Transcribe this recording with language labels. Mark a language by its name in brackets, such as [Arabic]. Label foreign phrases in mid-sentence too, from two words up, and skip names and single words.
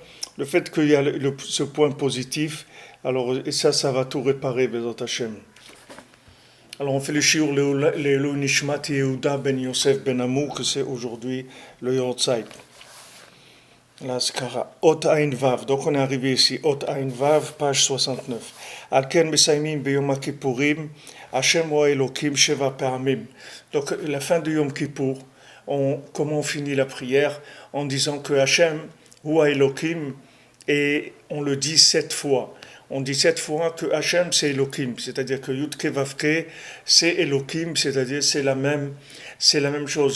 [French] Le fait qu'il y a ce point positif, alors et ça va tout réparer, [Hebrew] בעזרת השם. [French] Alors on fait le shiur [Hebrew] לעילוי נשמת [French] Yehuda ben Yosef ben Amou, que c'est aujourd'hui le Yortzeit. La Skara. [Hebrew] אות עין וו. [French] Donc on est arrivé ici. [Hebrew] אות עין וו, [French] page 69. [Hebrew] על כן מסיימים ביום כיפורים, השם הוא האלוקים שבע פעמים. [French] Donc la fin de Yom Kippour, comment on finit la prière en disant que [Hebrew] השם הוא האלוקים, [French] et on le dit 7 fois. On dit 7 fois que Hachem c'est Elohim, c'est-à-dire que [Hebrew] יוד קה ואו קה [French] c'est Elohim, c'est-à-dire c'est la même chose.